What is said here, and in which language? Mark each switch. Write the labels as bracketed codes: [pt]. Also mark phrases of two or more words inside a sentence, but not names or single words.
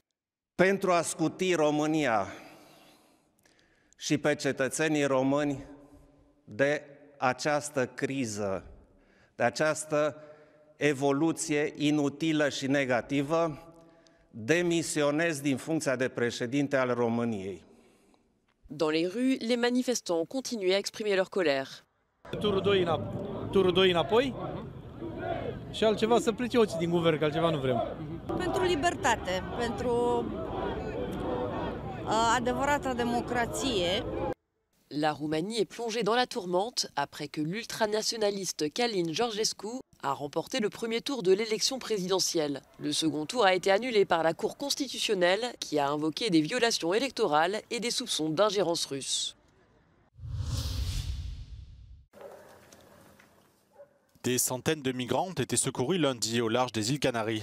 [ro] Pentru a scuti România și pe cetățenii români de această criză, de această evoluție inutilă și negativă, démissionez din funcția de președinte al României. [fr] Dans les rues, les manifestants continuaient à exprimer leur colère. [ro] Turul 2 înapoi și altceva să plece ochii din guvern, că altceva nu vrem. Pentru libertate, pentru adevărata democrație. [fr] La Roumanie est plongée dans la tourmente après que l'ultranationaliste Călin Georgescu a remporté le premier tour de l'élection présidentielle. Le second tour a été annulé par la Cour constitutionnelle qui a invoqué des violations électorales et des soupçons d'ingérence russe. Des centaines de migrants ont été secourus lundi au large des îles Canaries.